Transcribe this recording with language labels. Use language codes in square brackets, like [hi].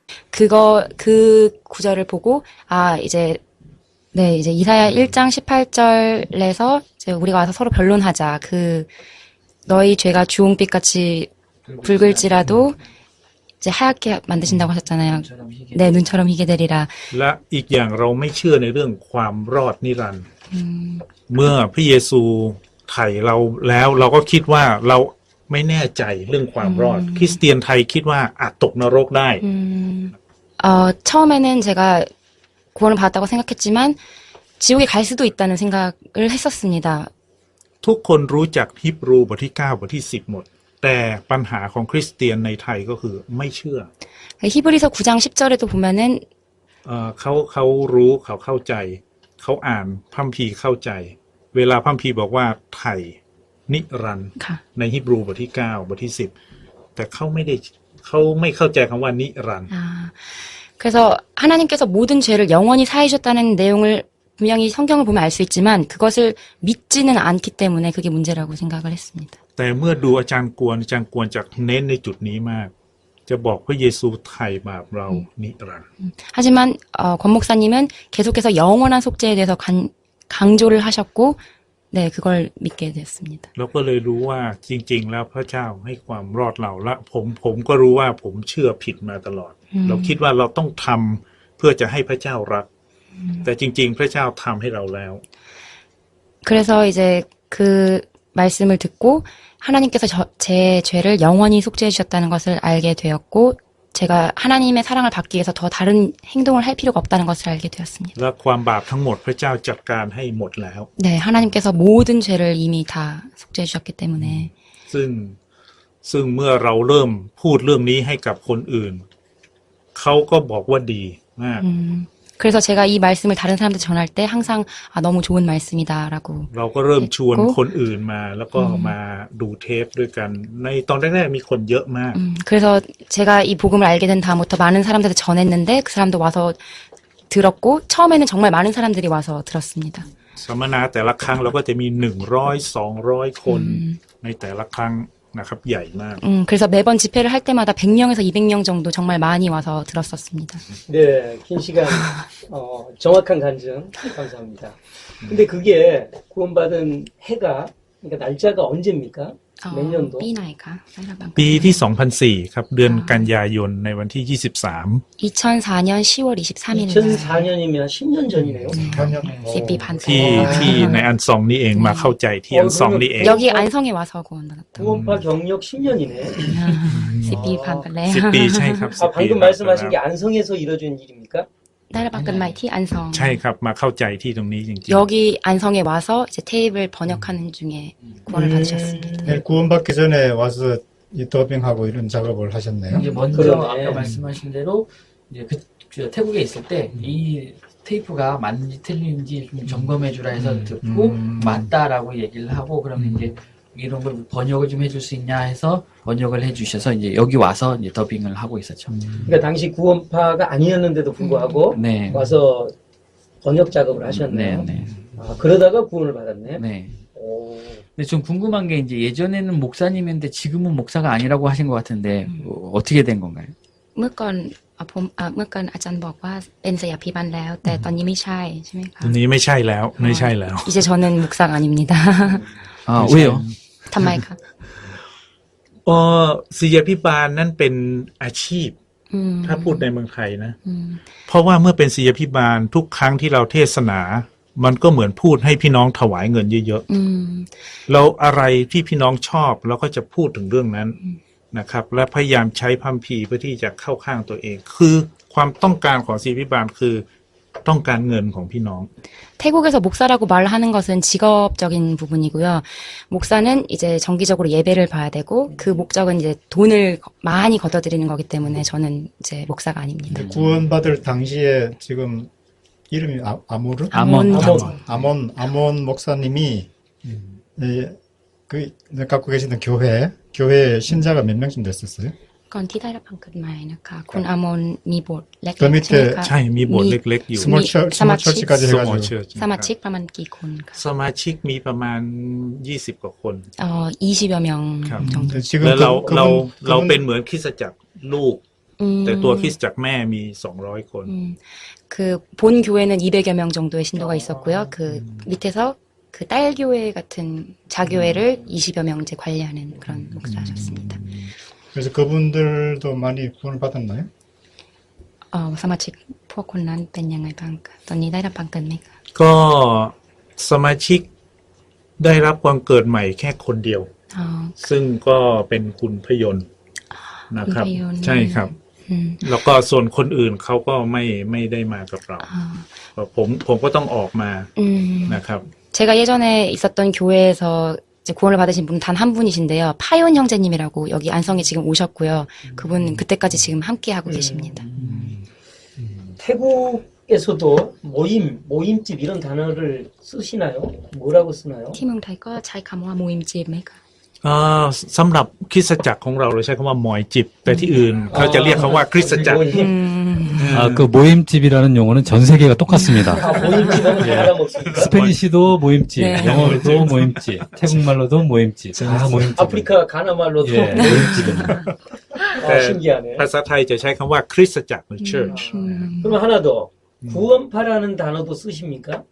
[ko] 그 구절을 보고 이제 이사야 1장 18절에서 이제 우리가 와서 서로 변론하자. 너희 죄가 주홍빛같이 붉을지라도 이제 하얗게 만드신다고 하셨잖아요. 네, 눈처럼 희게 되리라. [th] และอีกอย่างเราไม่เชื่อในเรื่องความรอดนิรันดร์เมื่อพระเยซูไถ่เราแล้วเราก็คิดว่าเราไม่แน่ใจเรื่องความรอดคริสเตียนไทยคิดว่าอาจตกนรกได้ [ko] 처음에는 제가 구원을 받았다고 생각했지만 지옥에 갈 수도 있다는 생각을 했었습니다. [th] ทุกคนรู้จักฮีบรูบทที่9บทที่10หมดแต่ปัญหาของคริสเตียนในไทยก็คือไม่เชื่อ [ko] 히브리서 9장 10절에도 보면은 [th] เขารู้เขาเข้าใจเขาอ่านพระคัมภีร์เข้าใจเวลาพระคัมภีร์บอกว่าไถ่นิรันดร์ในฮีบรูบทที่9บทที่10แต่เขาไม่เข้าใจคำว่านิรันดร์ [ko] 그래서 하나님께서 모든 죄를 영원히 사해 주셨다는 내용을 분명히 성경을 보면 알 수 있지만 그것을 믿지는 않기 때문에 그게 문제라고 생각을 했습니다. [th] แต่เมื่อดูอาจารย์กวนจะเน้นในจุดนี้มากจะบอกพระเยซูไถ่บาปเรานิรันดร์ [ko] 하지만 권 목사님은 계속해서 영원한 속죄에 대해서 강조를 하셨고 네, 그걸 믿게 됐습니다. [th] เราก็เลยรู้ว่าจริงๆแล้วพระเจ้าให้ความรอดเราและผมก็รู้ว่าผมเชื่อผิดมาตลอดเราคิดว่าเราต้องทำเพื่อจะให้พระเจ้ารักแต่จริงๆพระเจ้าทำให้เราแล้ว [ko] 그래서 이제 그 말씀을 듣고 하나님께서 제 죄를 영원히 속죄해 주셨다는 것을 알게 되었고 제가 하나님의 사랑을 받기 위해서 더 다른 행동을 할 필요가 없다는 것을 알게 되었습니다. [th] และความบาปทั้งหมดพระเจ้าจัดการให้หมดแล้ว [ko] 네, 하나님께서 모든 죄를 이미 다 속죄해 주셨기 때문에 [th] ซึ่งเมื่อเราเริ่มพูดเรื่องนี้ให้กับคนอื่นเขาก็บอกว่าดีมาก [ko] 그래서 제가 이 말씀을 다른 사람한테 전할 때 항상 너무 좋은 말씀이다라고 [th] เราก็เริ่มชวนคนอื่นมาแล้วก็มาดูเทปด้วยกันในตอนแรกๆมีคนเยอะมาก [ko] 그래서 제가 이 복음을 알게 된 다음부터 많은 사람들한테 전했는데 그 사람도 와서 들었고 처음에는 정말 많은 사람들이 와서 들었습니다. [th] สัมมนาแต่ละครั้งเราก็จะมี100-200 คนในแต่ละครั้งนะครับใหญ่มาก [ko] 그래서 매번 집회를 할 때마다 100명에서 200명 정도 정말 많이 와서 들었었습니다. 네, 긴 시간 정확한 간증 감사합니다. 근데 그게 구원받은 해가 그러니까 날짜가 언제입니까? 몇 년도? [th] ปีไหนคะ ปีที่ 2004 ครับเดือนกันยายนในวันที่ 23 [ko] 2004년 10월 23일입니다. 2004년이면 10년 전이네요. [th] 10ปีผ่านไป ที่ในอันซองนี่เองมาเข้าใจที่อันซองนี่เอง [ko] 여기 안성에 와서 구원받았다. 구원파 경력 10년이네. [th] 10ปีผ่านไปแล้ว 10 ปีใช่ครับ [ko] 아, 방금 말씀하신 게 안성에서 이루어진 일입니까? 나를 바꾼 말 티 안성. [th] ใช่ครับมาเข้าใจที่ตรงนี้จริง [ko] 여기 안성에 와서 이제 테이프를 번역하는 중에 구원을 받으셨습니다. 네, 구원받기 전에 와서 이 더빙하고 이런 작업을 하셨네요. 이제 먼저 그러네. 아까 말씀하신 대로 이제 그 태국에 있을 때 이 테이프가 맞는지 틀린지 좀 점검해 주라 해서 듣고 맞다라고 얘기를 하고 그러면 이제 이런 걸 번역을 좀 해줄 수 있냐 해서 번역을 해주셔서 이제 여기 와서 이제 더빙을 하고 있었죠. 그러니까 당시 구원파가 아니었는데도 불구하고 네. 와서 번역 작업을 하셨네요. 네, 네, 아, 그러다가 구원을 받았네. 네. 오. 근데 좀 궁금한 게 이제 예전에는 목사님인데 지금은 목사가 아니라고 하신 것 같은데 어떻게 된 건가요? [th] เมื่อก่อนเมื่อก่อนอาจารย์บอกว่าเป็นศิษยาภิบาลแล้ว แต่ตอนนี้ไม่ใช่ใช่ไหมคะ ทีนี้ไม่ใช่แล้วไม่ใช่แล้ว [ko] 이제 저는 목사가 아닙니다. 아, 왜요? [th] ทำไมคะ ศิษยาภิบาลนั่นเป็นอาชีพ อืม ถ้าพูดในเมืองไทยนะ อืม เพราะว่าเมื่อเป็นศิษยาภิบาลทุกครั้งที่เราเทศนา มันก็เหมือนพูดให้พี่น้องถวายเงินเยอะ อืม ๆเราอะไรที่พี่น้องชอบเราก็จะพูดถึงเรื่องนั้นนะครับ และพยายามใช้พัมพีร์เพื่อที่จะเข้าข้างตัวเอง คือความต้องการของศิษยาภิบาลคือต้องการเงินของพี่น้อง [ko] 태국에서 목사라고 말하는 것은 직업적인 부분이고요. 목사는 이제 정기적으로 예배를 봐야 되고 그 목적은 이제 돈을 많이 걷어들이는 거기 때문에 저는 이제 목사가 아닙니다. 구원받을 당시에 지금 이름이 아모르? 아몬 목사님이 그 갖고 계시던 교회 신자가 몇 명쯤 됐었어요? [th] ก่อนที่ได้รับคำเกิดใหม่นะคะคุณอามนมีโบสถ์เล็ก ก็มี ๆใช่ไหมคะ ใช่มีโบสถ์เล็กๆอยู่ [ko] 스몰 처치까지 [en] Small [ko] 해가지고 [en] church [th] สมาชิกประมาณกี่คนคะ สมาชิกมีประมาณ20กว่าคน [ko] 20여 명 [th] ครับ [ko] 정도. 지금 [th] แล้วเรา [ko] 그분 [th] เป็นเหมือนคริสตจักรลูก แต่ตัวคริสตจักรแม่มี200คน [ko] 그 본 교회는 200여 명 정도의 신도가 있었고요. 그 밑에서 그 딸 교회 같은 자교회를 20여 명 이제 관리하는 그런 목사셨습니다. 그래서 그분들도 많이 구원을 받았나요? [th] สมาชิกพวกคนนั้นเป็นยังไงบ้างคะตอนนี้ได้รับบังเกิดไหมคะ ก็สมาชิกได้รับความเกิดใหม่แค่คนเดียว อ๋อ ซึ่งก็เป็นคุณพยนต์นะครับ คุณพยนต์ ใช่ครับ แล้วก็ส่วนคนอื่นเขาก็ไม่ได้มากับเรา ผมก็ต้องออกมานะครับ [ko] 제가 예전에 있었던 교회에서 이제 구원을 받으신 분 단 한 분이신데요. 파yon 형제님이라고 여기 안성에 지금 오셨고요. 그분 그때까지 지금 함께 하고 계십니다. 태국에서도 모임집 이런 단어를 쓰시나요? 뭐라고 쓰나요? [th] ที่เมืองไทยก็ใช้คำว่า모임집ไหมคะ สำหรับคริสตจักรของเราใช้คำว่ามอยจิบ แต่ที่อื่นเขาจะเรียกคำว่าคริสตจักร [ko] 아, 그 모임집이라는 용어는 전 세계가 똑같습니다. 모임집은 알아먹습니까? 스페니시도 모임집, 네. 영어로도 모임집, 태국말로도 모임집, 다 모임집. 아프리카 가나말로도 예, 모임집입니다. 신기하네. [th] ภาษาไทยจะใช้คำว่าคริสตจักรหรือ church [ko] 그럼 하나 더 구원파라는 단어도 쓰십니까?